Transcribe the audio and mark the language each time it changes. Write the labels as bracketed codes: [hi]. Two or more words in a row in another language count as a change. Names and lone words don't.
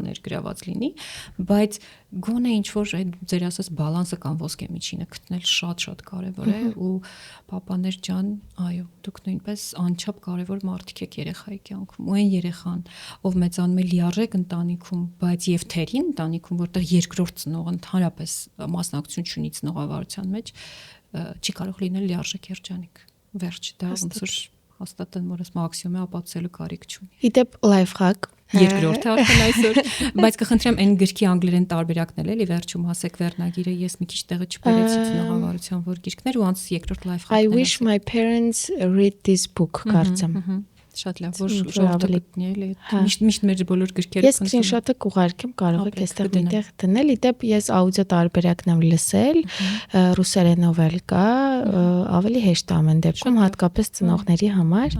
[hy] ներգրաված լինի, բայց գոնե ինչ որ այդ ձեր ասած բալանսը կամ ոսկե միջինը գտնել շատ կարևոր է ու պապաներ ջան, այո, դուք նույնպես անչափ կարևոր մարդիկ եք երեխայի կյանքում, ու այն երեխան, ով մեծանում է լիարժեք ընտանիքում, բայց եւ թերին ընտանիքում, որտեղ երկրորդ ծնողը ընդհանրապես մասնակցություն չունի ծնողավարության մեջ, չի կարող լինել լիարժեք երջանիկ։ Վերջ դա ոնց որ հաստատեն, որ այս մաքսիմումը ապացուցելու կարիք չունի։ Իդեպ լայֆհակ երկրորդը արդեն այսօր, բայց կխնդրեմ այն գրքի անգլերեն տարբերակն էլի վերջում ասեք վերնագիրը, ես մի քիչ տեղը չբերեցի ծնողավարության որ գիրքներ ու անց երկրորդ լայֆհակն է։ [en] I wish my parents read this book կարծեմ։ [hy] Շատ լավ, որ ժողովուրդը գտնի էլի։ Միշտ մեր բոլոր գրքերը ես սկրինշոթը կուղարկեմ, կարող եք այստեղ միտեղ դնել։ Իդեպ ես աուդիո տարբերակն եմ լսել, ռուսերենով էլ կա, ավելի հեշտ է ամեն դեպքում, հատկապես ծնողների համար։